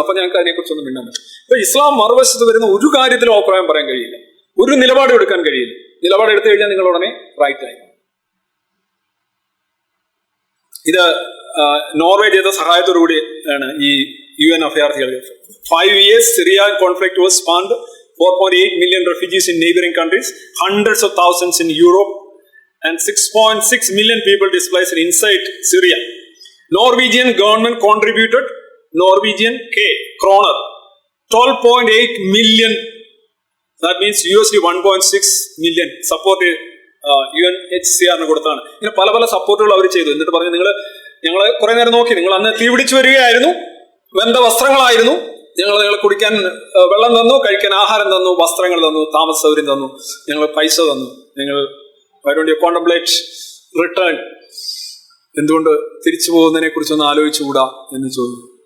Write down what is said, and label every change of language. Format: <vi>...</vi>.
<ml>അപ്പൊ ഞങ്ങൾക്ക് അതിനെക്കുറിച്ചൊന്നും മിണ്ടാൻ പറ്റും. ഇപ്പൊ ഇസ്ലാം മറുവശത്ത് വരുന്ന ഒരു കാര്യത്തിലും അഭിപ്രായം പറയാൻ കഴിയില്ല, ഒരു നിലപാട് എടുക്കാൻ കഴിയില്ല. നിലപാട് എടുത്തു കഴിഞ്ഞാൽ നിങ്ങൾ ഉടനെ റൈറ്റ് ആയി. ഇത് നോർവേ ചെയ്ത സഹായത്തോടു കൂടി ആണ് ഈ UN അഭയാർത്ഥികൾ.</ml> <en>5 years Syrian conflict was spawned 4.8 million refugees in neighboring countries, hundreds of thousands in Europe, and 6.6 million people displaced inside Syria. Norwegian government contributed Norwegian kroner 12.8 million. That means $1.6 million support UNHCR കൊടുത്താണ്.</en> <ml>ഇങ്ങനെ പല പല സപ്പോർട്ടുകൾ അവർ ചെയ്തു. എന്നിട്ട് പറഞ്ഞു, ഞങ്ങൾ കുറെ നേരം നോക്കി, നിങ്ങൾ അന്ന് തീ പിടിച്ചു വരികയായിരുന്നു, വെന്ത വസ്ത്രങ്ങളായിരുന്നു, ഞങ്ങൾ കുടിക്കാൻ വെള്ളം തന്നു, കഴിക്കാൻ ആഹാരം തന്നു, വസ്ത്രങ്ങൾ തന്നു, താമസ സൗകര്യം തന്നു, ഞങ്ങൾ പൈസ തന്നു. നിങ്ങൾ</ml> <en>why don't you contemplate</en> <ml>return, എന്തുകൊണ്ട് തിരിച്ചു പോകുന്നതിനെ കുറിച്ചൊന്ന് ആലോചിച്ചുകൂടാ എന്ന് ചോദിച്ചു.</ml>